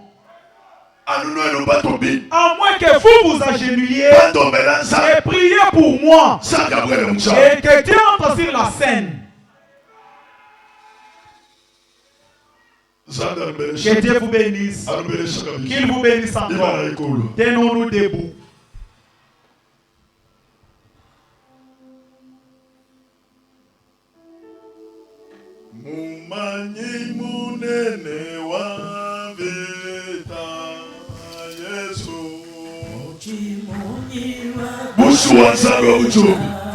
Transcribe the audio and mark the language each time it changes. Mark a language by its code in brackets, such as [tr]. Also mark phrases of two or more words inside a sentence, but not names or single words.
[fr] À moins que vous vous agenouilliez et priez pour moi. Et que Dieu entre sur la scène. Que Dieu vous bénisse. Qu'il vous bénisse encore. Tenons-nous debout. [lua] Mumanyi munene wa vita Yesu Busu wanzalo uchobi